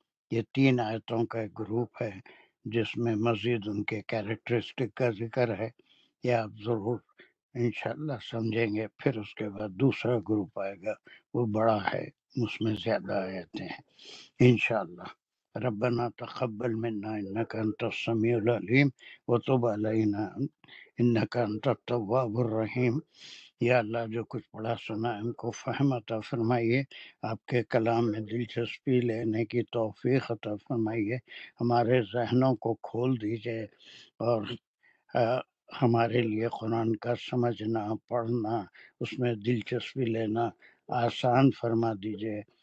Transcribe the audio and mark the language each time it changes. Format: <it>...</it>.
<ur>یہ 3 آیتوں کا ایک گروپ ہے جس میں مزید ان کے کیریکٹرسٹک کا ذکر ہے. یہ آپ ضرور انشاءاللہ سمجھیں گے. پھر اس کے بعد دوسرا گروپ آئے گا، وہ بڑا ہے، اس میں زیادہ آیتیں ہیں انشاءاللہ.</ur> <ar>ربنا تقبل منا انك انت السميع العليم وتب علينا انك انت التواب الرحيم.</ar> <ur>یا اللہ جو کچھ پڑھا سنا ہم کو فہم عطا فرمائیے، آپ کے کلام میں دلچسپی لینے کی توفیق عطا فرمائیے، ہمارے ذہنوں کو کھول دیجئے اور ہمارے لیے قرآن کا سمجھنا، پڑھنا، اس میں دلچسپی لینا آسان فرما دیجئے.</ur>